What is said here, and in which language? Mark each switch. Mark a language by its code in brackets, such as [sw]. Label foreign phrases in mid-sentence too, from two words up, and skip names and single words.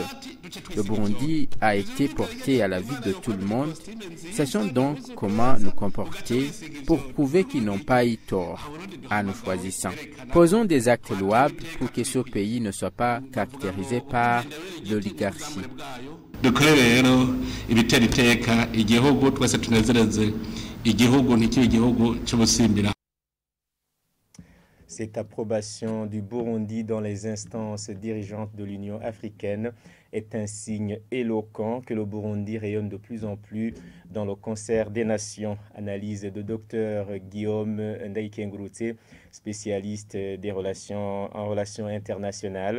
[fr] Le Burundi a été porté à la vue de tout le monde. Sachons donc comment nous comporter pour prouver qu'ils n'ont pas eu tort en nous choisissant. Posons des actes louables pour que ce pays ne soit pas caractérisé par l'oligarchie. [rn] Dukore rero ibitera iteka igihugu twese tunezereze igihugu ntikiri igihugu cy'ubusimbira. [fr] Cette approbation du Burundi dans les instances dirigeantes de l'Union africaine est un signe éloquent que le Burundi rayonne de plus en plus dans le concert des nations. Analyse de Dr Guillaume Ndaïkengurutse, spécialiste des relations internationales.